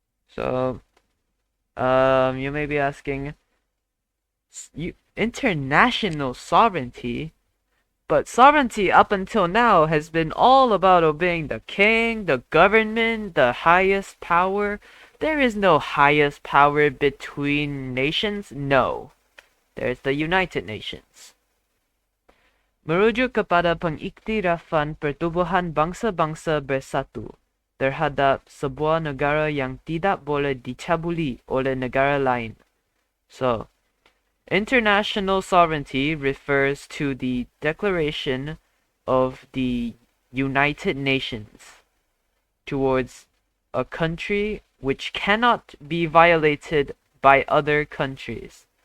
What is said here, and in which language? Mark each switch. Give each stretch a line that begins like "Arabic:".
English: So, you may be asking, international sovereignty? But sovereignty up until now has been all about obeying the king, the government, the highest power. There is no highest power between nations. No. There's the United Nations.
Malay: Merujuk kepada pengiktirafan pertubuhan bangsa-bangsa bersatu terhadap sebuah negara yang tidak boleh dicabuli oleh negara lain.
English: So, international sovereignty refers to the declaration of the United Nations towards a country which cannot be violated by other countries.